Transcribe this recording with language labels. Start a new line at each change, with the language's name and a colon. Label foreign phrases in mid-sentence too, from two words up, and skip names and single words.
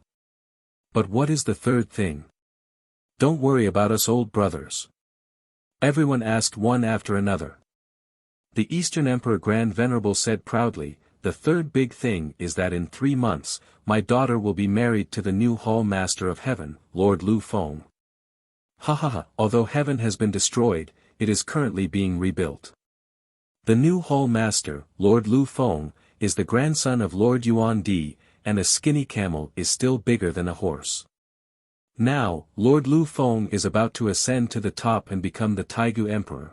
English: But what is the third thing? Don't worry about us old brothers. Everyone asked one after another. The Eastern Emperor Grand Venerable said proudly, the third big thing is that in 3 months, my daughter will be married to the new Hall Master of Heaven, Lord Lu Feng. Ha ha ha, although heaven has been destroyed, it is currently being rebuilt. The new Hall Master, Lord Lu Feng, is the grandson of Lord Yuan Di, and a skinny camel is still bigger than a horse. Now, Lord Lu Feng is about to ascend to the top and become the Taigu Emperor.